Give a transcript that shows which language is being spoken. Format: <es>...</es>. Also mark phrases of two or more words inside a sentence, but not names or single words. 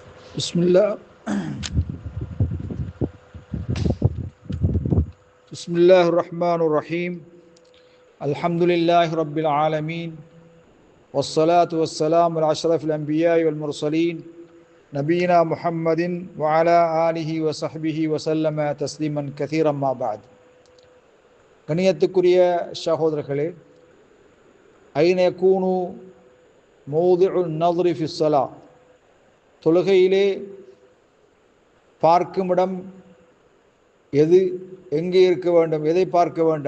<ar>Bismillahirrahmanirrahim. الحمد لله رب العالمين. والصلاة والسلام على أشرف الأنبياء والمرسلين. نبينا محمد وعلى آله وصحبه وسلم تسليما كثيرا أما بعد.</ar> <ta>கணியத்துக்குரிய சகோதரர்களே,</ta> <ar>أين يكون موضع نظري في الصلاة,</ar> <ta>தொழுகையிலே பார்க்குமிடம் எது, எங்கே இருக்க வேண்டும், எதை பார்க்க வேண்டும்?</ta>